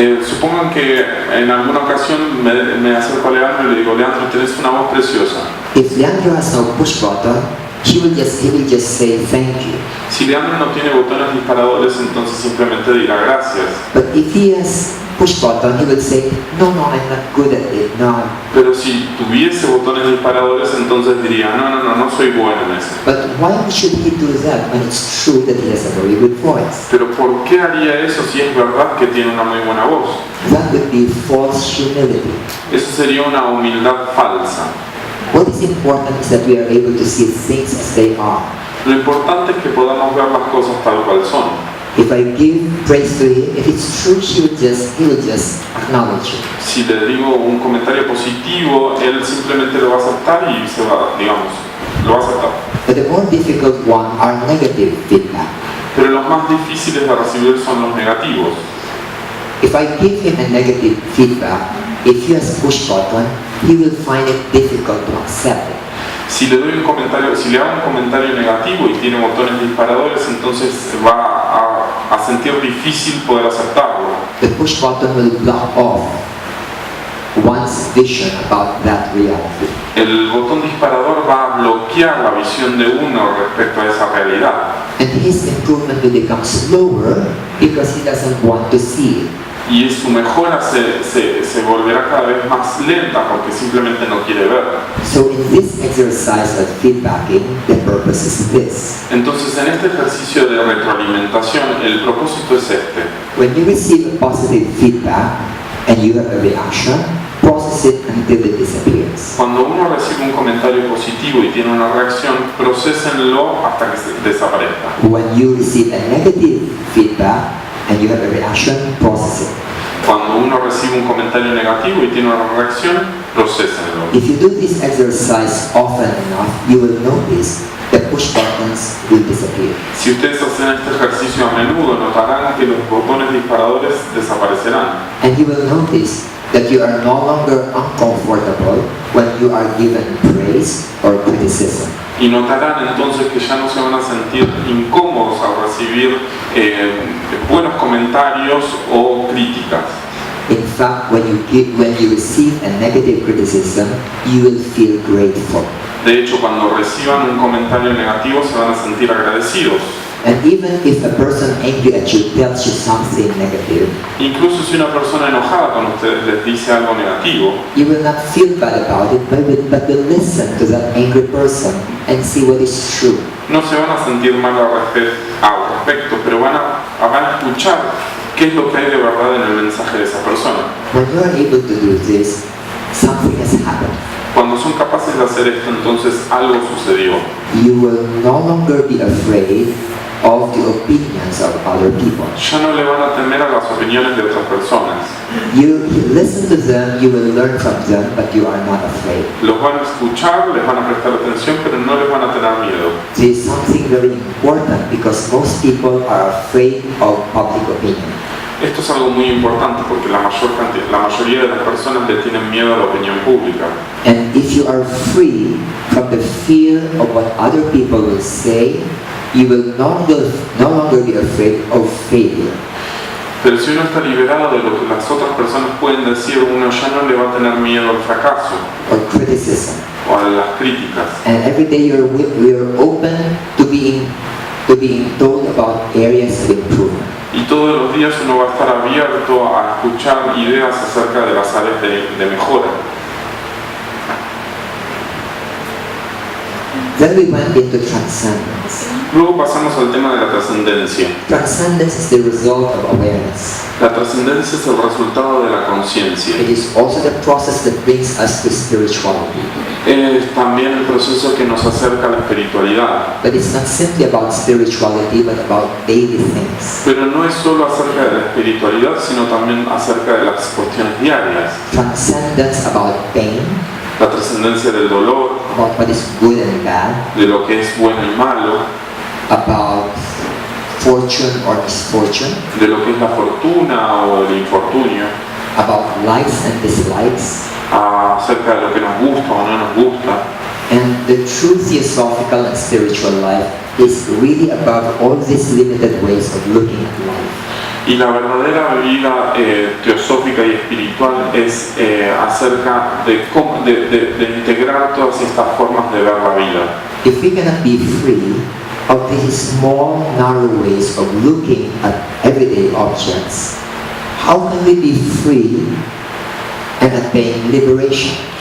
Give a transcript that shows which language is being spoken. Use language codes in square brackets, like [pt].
[es] Supongan que en alguna ocasión me acerco a Leandro y le digo, Leandro, tienes una voz preciosa. [en] If Leandro has no push button, he will just say thank you. [es] Si Leandro no tiene botones disparadores, entonces simplemente dirá gracias. [en] But if he has push button, he would say, no, I'm not good at it. [es] No. Pero si tuviese botones disparadores, entonces diría, no soy bueno en eso. [en] But why should he do that when it's true that he has a very good voice? [es] Pero ¿por qué haría eso si es verdad que tiene una muy buena voz? [en] That would be false humility. [es] Eso sería una humildad falsa. [en] What is important is that we are able to see things as they are. [es] Lo importante es que podamos ver las cosas tal cual son. [en] If I give praise to him, if it's true, he will just acknowledge it. [es] Si le digo un comentario positivo, él simplemente lo va a aceptar y lo va a aceptar. [en] But the more difficult one are negative feedback. [es] Pero los más difíciles de recibir son los negativos. [en] If I give him a negative feedback, if he has push button, he will find it difficult to accept it. [es] Si le hago un comentario negativo y tiene botones disparadores, entonces va a sentir difícil poder aceptarlo. [en] The push button will block off vision about that reality. [es] El botón disparador va a bloquear la visión de uno respecto a esa realidad. [en] And his improvement will become slower because he doesn't want to see it. [es] Y su mejora se volverá cada vez más lenta porque simplemente no quiere ver. [en] So in this exercise of feedbacking, the purpose is this. [es] Entonces en este ejercicio de retroalimentación el propósito es este. [en] When you receive a positive feedback and you have a reaction, process it until it disappears. [es] Cuando uno recibe un comentario positivo y tiene una reacción, procesenlo hasta que desaparezca. [en] When you receive a negative feedback and you have a reaction, process it. [es] Cuando uno recibe un comentario negativo y tiene una reacción, procesenlo. [en] If you do this exercise often enough, you will notice the push buttons will disappear. [es] Si ustedes hacen este ejercicio a menudo, notarán que los botones disparadores desaparecerán. [en] And you will notice that you are no longer uncomfortable when you are given praise or criticism. [es] Y notarán entonces que ya no se van a sentir incómodos al recibir buenos comentarios o críticas. [en] In fact, when you receive a negative criticism, you will feel grateful. [es] De hecho, cuando reciban un comentario negativo se van a sentir agradecidos. [en] And even if a person angry at you tells you something negative, [es] incluso si una persona enojada con ustedes les dice algo negativo, [en] you will not feel bad about it, but will listen to that angry person and see what is true. [es] no se van a sentir mal al respecto, pero van a escuchar qué es lo que hay de verdad en el mensaje de esa persona. [en] When you are able to do this, something has happened. [es] Cuando son capaces de hacer esto, entonces algo sucedió. [en] You will no longer be afraid of the opinions of other people. [es] Ya no le van a temer a las opiniones de otras personas. [en] You listen to them, you will learn from them, but you are not afraid. [es] Los van a escuchar, les van a prestar atención, pero no les van a tener miedo. [en] This is something very important because most people are afraid of public opinion. [es] Esto es algo muy importante porque la mayoría de las personas le tienen miedo a la opinión pública. [en] And if you are free from the fear of what other people will say, you will no longer be afraid of failure. [es] Pero si uno está liberado de lo que las otras personas pueden decir, uno ya no le va a tener miedo al fracaso [en] or criticism. [es] O a las críticas. [en] And every day you're open to being told about areas of improvement. [es] Y todos los días uno va a estar abierto a escuchar ideas acerca de las áreas de mejora. [en] Then we went into transcendence. [es] Luego pasamos al tema de la trascendencia. [en] Transcendence is the result of awareness. [es] La trascendencia es el resultado de la conciencia. [en] It is also the process that brings us to spirituality. [es] Es también el proceso que nos acerca a la espiritualidad. [en] But it's not simply about spirituality, but about daily things. [es] Pero no es solo acerca de la espiritualidad, sino también acerca de las cuestiones diarias. [en] Transcendence about pain. [es] La trascendencia del dolor, [en] about what is good and bad, [es] de lo que es bueno y malo, [en] about fortune or misfortune, [es] de lo que es la fortuna o el infortunio, [en] about likes and dislikes, [es] acerca de lo que nos gusta o no nos gusta. [en] And the true theosophical and spiritual life is really above all these limited ways of looking at life. [es] Y la verdadera vida teosófica y espiritual es acerca de integrar todas estas formas de ver la vida. [en] If we cannot be free of these small, narrow ways of looking at everyday objects, how can we be free and attain liberation?